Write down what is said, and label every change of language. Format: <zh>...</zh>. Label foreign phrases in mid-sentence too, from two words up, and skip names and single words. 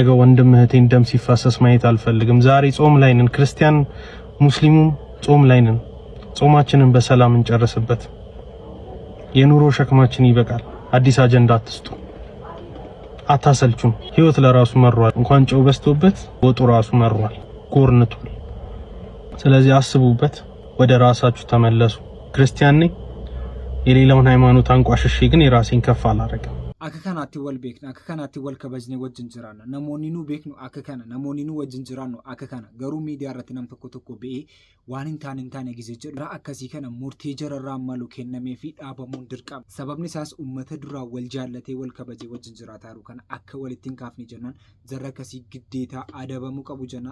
<am>ወንድም እህቴን ደም ሲፋሰስ ማየት አልፈልግም። ዛሬ ጾም ላይ ነን፣ ክርስቲያን ሙስሊሙም ጾም ላይ ነን። ጾማችንን በሰላም እንጨርስበት። የኑሮ ሸክማችን ይበቃል። አዲስ አጀንዳ አትስጡ፣ አታሰልቹን። ህይወት ለራሱ መሯል። እንኳን ጨው በስቶበት ወጡ ራሱ መሯል፣ ጎርንቷል። ስለዚህ አስቡበት፣ ወደ ራሳችሁ ተመለሱ። ክርስቲያን ነኝ የሌላውን ሃይማኖት አንቋሽሼ ግን የራሴን ከፍ አላረግም።</am> <om>akka kanaatti wal beekna, akka kanaatti wal kabajne wajjin jiraanna. Namoonni nu beeknu akka kana, namoonni nu wajjin jiraannu akka kana. Garuu miidiyaa irratti nam tokko tokko ba'ee waan hin taane gisee jedhu akkasii kana murtee jararraa malu kennamee fi dhaabamuun dirqama. Sababni isaas uummata duraa wal jaallatee wal kabajee wajjin jiraataa jiru kana akka walitti hin kaafne jennaan jarra akkasii giddeetaa adabamuu qabu jennaa.</om>